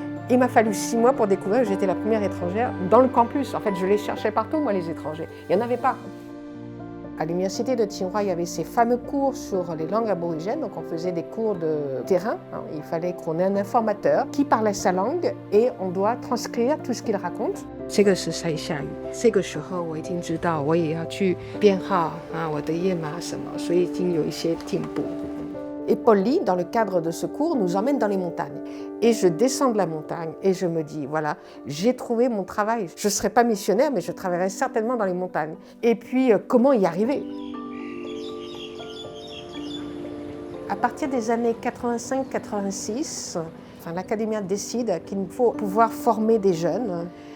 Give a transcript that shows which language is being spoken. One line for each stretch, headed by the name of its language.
French: Il m'a fallu 6 mois pour découvrir que j'étais la première étrangère dans le campus. En fait, je les cherchais partout, moi, les étrangers. Il n'y en avait pas. À l'université de Tsinghua, il y avait ces fameux cours sur les langues aborigènes. Donc, on faisait des cours de terrain. Il fallait qu'on ait un informateur qui parlait sa langue et on doit transcrire tout ce qu'il raconte.
Chinese: 这个是塞夏语，这个时候我已经知道我也要去编号我的页码什么，所以已经有一些进步。
French: Et Paul Lee, dans le cadre de ce cours, nous emmène dans les montagnes. Et je descends de la montagne et je me dis, voilà, j'ai trouvé mon travail. Je ne serai pas missionnaire, mais je travaillerai certainement dans les montagnes. Et puis, comment y arriver? À partir des années 85-86, l'Académia décide qu'il faut pouvoir former des jeunes.